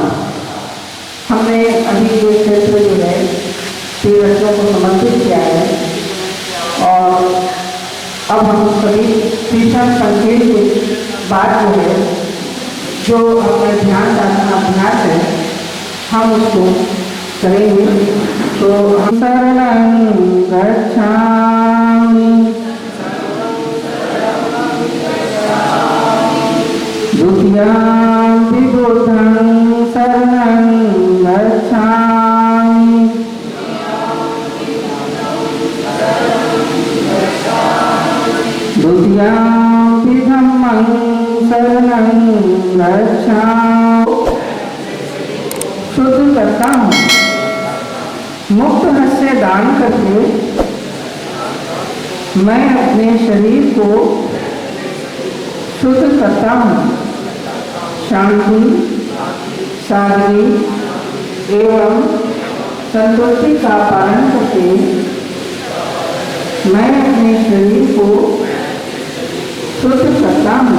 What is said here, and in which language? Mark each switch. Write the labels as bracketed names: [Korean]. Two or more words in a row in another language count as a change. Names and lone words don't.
[Hindi] हमने अभी ये क्षेत्र जो है तीर्थों को समर्पित किया है और अब हम सभी तीर्थन संकेत के बाद जो है, जो हमारे ध्यान साधना अभ्यास है, हम उसको करेंगे। [Pali] तो हम शरणं गच्छामि द्वितीयंपि बुद्धं शरणं गच्छामि द्वितीयंपि धम्मं शरणं गच्छामि। [Hindi] शुद्ध करता हूँ, मुक्त हस्त से दान करके मैं अपने शरीर को शुद्ध करता हूँ। शांति, सादगी एवं संतुष्टि का पालन करके मैं अपने शरीर को शुद्ध करता हूँ।